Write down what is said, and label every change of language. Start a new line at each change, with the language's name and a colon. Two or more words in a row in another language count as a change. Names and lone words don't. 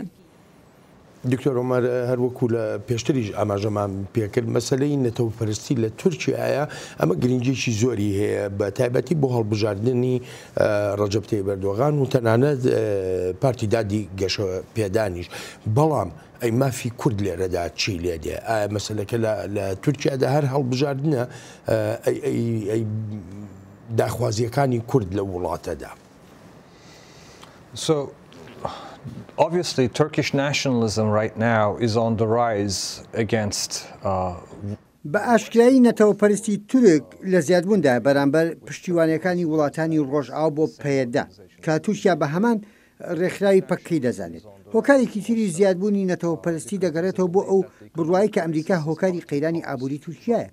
Central Kurdish: دکتۆر عومەر هەروەکو لە پێشتریش ئاماژەمان پێکرد مەسەلەی نەتەوەپەرستی لە تورکیایە ئەمە گرنگێکی زۆری هەیە بە تایبەتی بۆ هەڵبژاردننی ڕەجەب تایب ئەردۆغان و تەنانەت پارتی دادی گەشە پێدانیش بەڵام ئەی مافی کورد لێرەدا چی لێ دێ ئایا مەسەلەکە لە تورکیادا هەر هەڵبژاردنە ئەی داخوازیەکانی کورد لە وڵاتەدا.
English: Obviously, Turkish nationalism right now is on the rise against.
Central Kurdish: بە ئاشکایی نەتەوەپەرستی تورک لە زیادبووندا بەرامبەر پشتیوانیەکانی وڵاتانی ڕۆژئاو بۆ پەیەدا کە تورکیا بە هەمان ڕێکخراوی پەکەی دەزانێت. هۆکارێکی تری زیادبوونی نەتەوەپەرستی دەگەڕێتەوە بۆ ئەو بڕوایی کە ئەمریکا هۆکاری قەیرانی ئابووری تورکیایە.